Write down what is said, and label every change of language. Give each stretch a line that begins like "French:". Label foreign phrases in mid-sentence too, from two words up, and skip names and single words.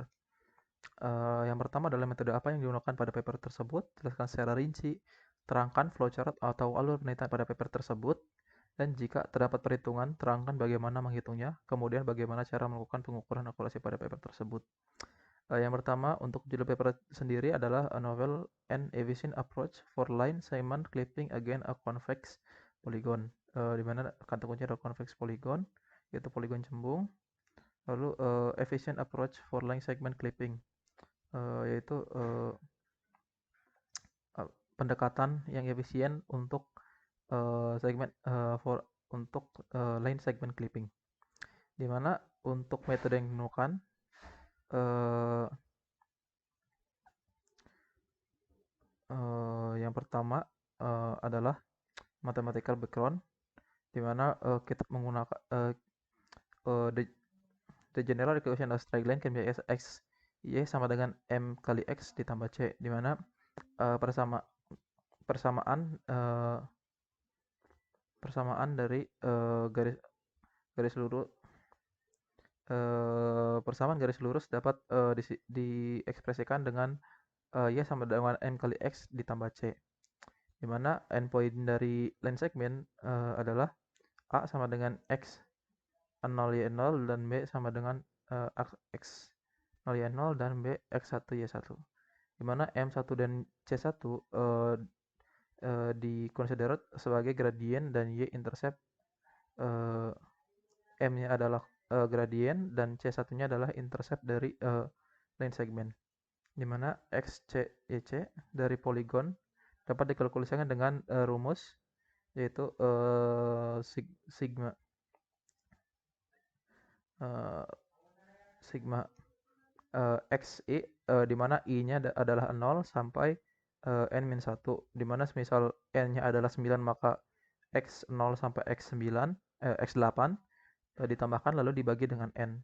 Indonesian: Yang pertama adalah metode apa yang digunakan pada paper tersebut. Jelaskan secara rinci. Terangkan flowchart atau alur penelitian pada paper tersebut. Dan jika terdapat perhitungan, terangkan bagaimana menghitungnya. Kemudian bagaimana cara melakukan pengukuran akurasi pada paper tersebut. Yang pertama, untuk judul paper sendiri adalah A Novel and Efficient Approach for Line Segment Clipping Against a
English: Convex Polygon,
Indonesian: di mana kata kunci adalah convex polygon, yaitu poligon cembung. Lalu Efficient Approach for
English: Line Segment Clipping,
Indonesian: yaitu pendekatan yang efisien untuk line segment clipping, di mana untuk metode yang digunakan yang pertama adalah
English: mathematical background,
Indonesian: di mana kita menggunakan
English: the general equation of straight line can be x y
Indonesian: sama dengan m kali x ditambah c, di mana persamaan dari garis lurus persamaan garis lurus dapat diekspresikan dengan y sama dengan m kali x ditambah c, di mana endpoint dari
English: line segment
Indonesian: adalah a sama dengan x 0 y 0 dan b sama dengan x 0 y 0 dan b x 1 y 1, di mana m1 dan c1 dikonsider sebagai gradient dan
English: y intercept.
Indonesian: M-nya adalah gradient dan C1-nya adalah intercept dari
English: line segment,
Indonesian: di mana X, C, Y, C dari poligon dapat dikalkulasikan dengan rumus, yaitu sigma XI, di mana I-nya adalah 0 sampai N-1, di mana misal N-nya adalah 9 maka X0 sampai X9, X8 ditambahkan lalu dibagi dengan N.